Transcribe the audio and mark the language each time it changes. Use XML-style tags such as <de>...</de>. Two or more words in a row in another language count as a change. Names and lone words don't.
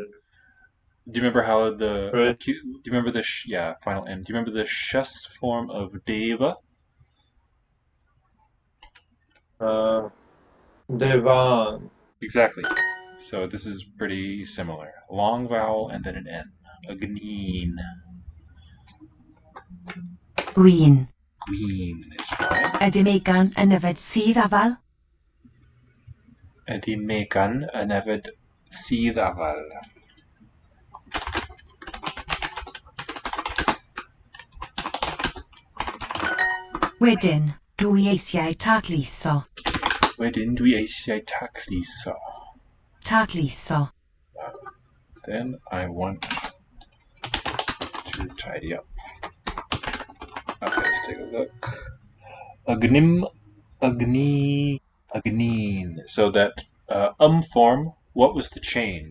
<en>Do you remember how the? Right. Do you remember the? Final N. Do you remember the shus form of deva? Devan. Exactly. So this is pretty similar. Long vowel and then an N. Agnin. Gwyn. Gwyn is right.</en> <cy>Ydy Megan yn yfed sydd afal? Ydy Megan yn yfed sydd afal? Wedyn, dwi eisiau tacluso. Wedyn dwi eisiau tacluso. Tacluso.</cy> <en>Then I want to tidy up. Okay, let's take a look. Agnim, agni, agnin. So that form, what was the change?</en>